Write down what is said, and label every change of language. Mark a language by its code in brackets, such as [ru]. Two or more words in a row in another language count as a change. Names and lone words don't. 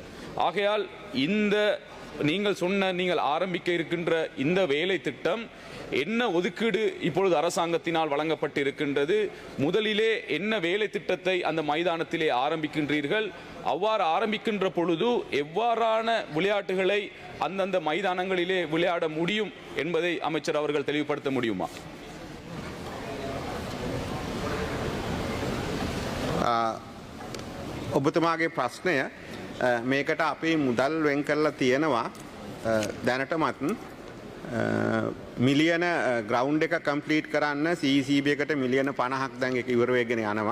[ta] ஆகையால் இந்த நீங்கள் ஆரம்பிக்க இருக்கின்ற இந்த வேலை திட்டம் என்ன ஒதுக்கீடு இப்பொழுது அரசாங்கத்தினால் வழங்கப்பட்டிருக்கின்றது? முதலிலே என்ன வேலை திட்டத்தை அந்த மைதானத்திலே ஆரம்பிக்கின்றீர்கள்? அவ்வாறு ஆரம்பிக்கின்ற பொழுது எவ்வாறான விளையாட்டுகளை அந்தந்த மைதானங்களிலே விளையாட முடியும் என்பதை அமைச்சர் அவர்கள் தெளிவுபடுத்த முடியுமா? [si] ඔබතුමාගේ ප්‍රශ්නය මේකට අපි මුදල් වෙන් කරලා තියෙනවා දැනටමත් මිලියන ග්‍රවුන්ඩ් එක කම්ප්ලීට් කරන්න CCB එකට මිලියන 50ක් දැන් ඒක ඉවර වෙගෙන යනවා.